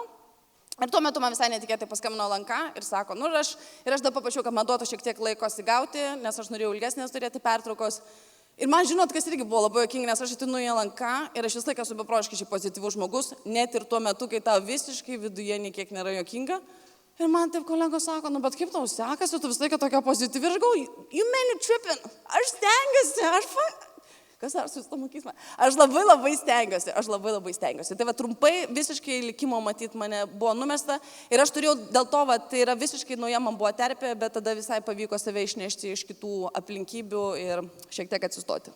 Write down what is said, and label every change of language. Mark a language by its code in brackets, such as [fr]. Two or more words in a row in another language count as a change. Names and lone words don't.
[lt] Ir tuo metu man visai netikėtai paskambino LNK ir sako, ir aš dabar paprašiau, kad man duotų šiek tiek laiko atsigauti, nes aš norėjau ilgesnės turėti pertraukos. Ir man, žinot, kas irgi buvo labai juokinga, nes aš atinu į LNK ir aš vis laiką esu beprotiškai pozityvus žmogus, net ir tuo metu, kai tau visiškai viduje niekiek nėra juokinga. Ir man taip kolegos sako, nu bet kaip tau sekasi, tu visą laiką tokia pozityvi. Ir aš galvoju, [en] you man you tripping, [lt] aš stengiuosi, Kas ar su stomokizma? Aš labai stengiuosi. Tai va trumpai visiškai likimo matyt mane buvo numesta ir aš turėjau dėl to, va, tai yra visiškai nauja man buvo terpė, bet tada visai pavyko save išnešti iš kitų aplinkybių ir šiek tiek atsistoti.